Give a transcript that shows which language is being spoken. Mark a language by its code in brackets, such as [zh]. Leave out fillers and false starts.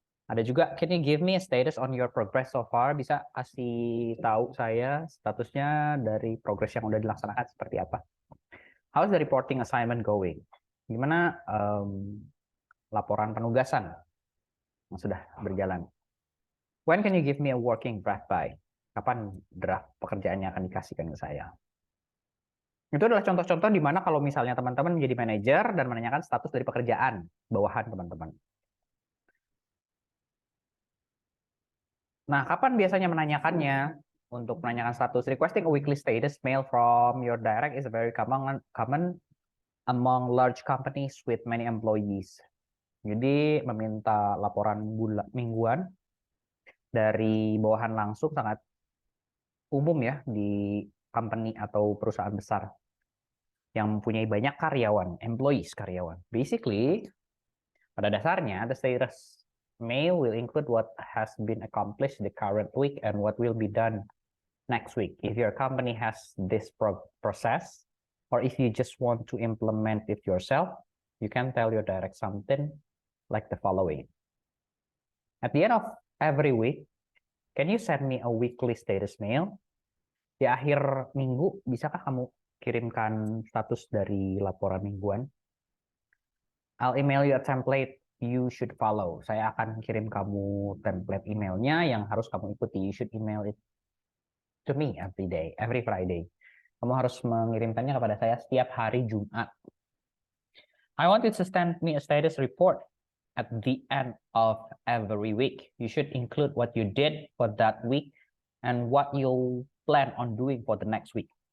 [id] Ada juga, [en] can you give me a status on your progress so far? [id] Bisa kasih tahu saya statusnya dari progress yang udah dilaksanakan seperti apa? [en] How's the reporting assignment going? [id] Gimana laporan penugasan yang sudah berjalan? [en] When can you give me a working draft by? [id] Kapan draft pekerjaannya akan dikasihkan ke saya? Itu adalah contoh-contoh di mana kalau misalnya teman-teman menjadi manajer dan menanyakan status dari pekerjaan bawahan teman-teman. Nah, kapan biasanya menanyakannya? Untuk menanyakan status, [en] requesting a weekly status mail from your direct is very common among large companies with many employees. [id] Jadi meminta laporan mingguan dari bawahan langsung sangat umum ya di company atau perusahaan besar yang mempunyai banyak karyawan, employees karyawan. [en] Basically, [id] pada dasarnya [en] the status mail will include what has been accomplished the current week and what will be done next week. If your company has this process, or if you just want to implement it yourself, you can tell your direct something like the following. At the end of every week, can you send me a weekly status mail? [id] Di akhir minggu, bisakah kamu kirimkan status dari laporan mingguan? [en] I'll email you a template you should follow. [id] Saya akan kirim kamu template emailnya yang harus kamu ikuti. [en] You should email it to me every day, every Friday. [id] Kamu harus mengirimkannya kepada saya setiap hari Jumat. [en] I want you to send me a status report at the end of every week. You should include what you did for that week and what you plan on doing for the next week.